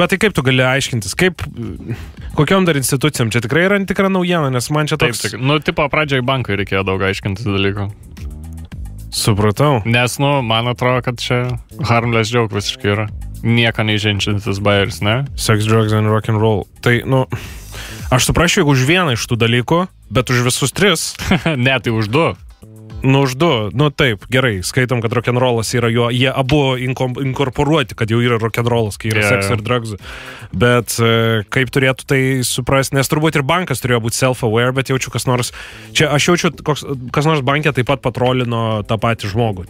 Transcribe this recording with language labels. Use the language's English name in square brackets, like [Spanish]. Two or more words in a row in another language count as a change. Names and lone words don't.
[Lithuanian] Bet tai kaip tu gali aiškintis? Kokiom dar institucijom? Čia tikrai yra tikra naujiena, nes man čia toks... Taip. Tipo, pradžiai bankui reikėjo daug aiškintis dalykų. Supratau. Nes, man atrodo, kad čia [English] harmless joke [Lithuanian] visiškai yra. Nieko neįženčiantis bairis, ne? [English] Sex, drugs and rock and roll. [Lithuanian] Tai, aš suprasčiau, jeigu už vieną iš tų dalykų, bet už visus 3. Ne, tai už 2. Už 2. Taip, gerai. Skaitom, kad rock'n'rollas yra jo, jie abu inkorporuoti, kad jau yra rock'n'rollas, kai yra sex ir drugs. Bet kaip turėtų tai suprasti, nes turbūt ir bankas turėjo būti self-aware, bet jaučiu kas nors, čia aš jaučiu, kas nors bankė taip pat patrolino tą patį žmogų.